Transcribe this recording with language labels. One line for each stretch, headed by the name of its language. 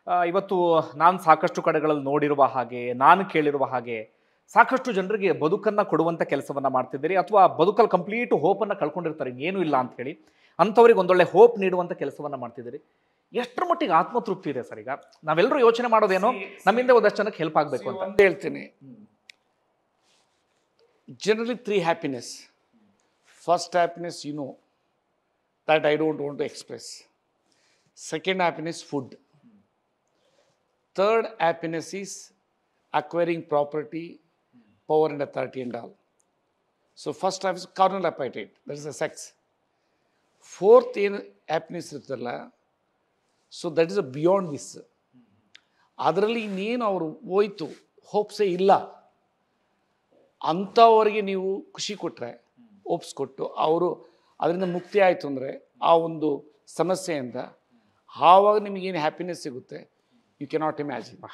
Kannada: ಇವತ್ತು ನಾನು ಸಾಕಷ್ಟು ಕಡೆಗಳಲ್ಲಿ ನೋಡಿರುವ ಹಾಗೆ, ನಾನು ಕೇಳಿರುವ ಹಾಗೆ, ಸಾಕಷ್ಟು ಜನರಿಗೆ ಬದುಕನ್ನು ಕೊಡುವಂಥ ಕೆಲಸವನ್ನು ಮಾಡ್ತಿದ್ದೀರಿ, ಅಥವಾ ಬದುಕಲ್ಲಿ ಕಂಪ್ಲೀಟ್ ಹೋಪನ್ನು ಕಳ್ಕೊಂಡಿರ್ತಾರೆ, ಏನೂ ಇಲ್ಲ ಅಂತ ಹೇಳಿ ಅಂಥವ್ರಿಗೆ ಒಂದೊಳ್ಳೆ ಹೋಪ್ ನೀಡುವಂಥ ಕೆಲಸವನ್ನು ಮಾಡ್ತಿದ್ದೀರಿ. ಎಷ್ಟರ ಮಟ್ಟಿಗೆ ಆತ್ಮತೃಪ್ತಿ ಇದೆ ಸರ್? ಈಗ ನಾವೆಲ್ಲರೂ ಯೋಚನೆ ಮಾಡೋದೇನೋ ನಮ್ಮಿಂದ ಒಂದಷ್ಟು ಜನಕ್ಕೆ ಹೆಲ್ಪ್ ಆಗಬೇಕು ಅಂತ. ಒಂದು ಹೇಳ್ತೀನಿ,
English: generally 3 happiness. First happiness, you know, that I don't want to express. Second happiness, food. Third happiness is acquiring property, power and authority and all. So first happiness, carnal appetite, that is the sex. Fourth happiness
Kannada: ಇರ್ತಲ್ಲ,
English: so that is a beyond this.
Kannada: ಅದರಲ್ಲಿ ಇನ್ನೇನು ಅವರು ಹೋಯ್ತು, ಹೋಪ್ಸೇ ಇಲ್ಲ ಅಂಥವರಿಗೆ ನೀವು ಖುಷಿ ಕೊಟ್ಟರೆ, ಓಪ್ಸ್ ಕೊಟ್ಟು ಅವರು ಅದರಿಂದ ಮುಕ್ತಿ ಆಯಿತು ಅಂದರೆ ಆ ಒಂದು ಸಮಸ್ಯೆಯಿಂದ, ಆವಾಗ ನಿಮಗೇನು ಹ್ಯಾಪಿನೆಸ್ ಸಿಗುತ್ತೆ,
English: You cannot imagine.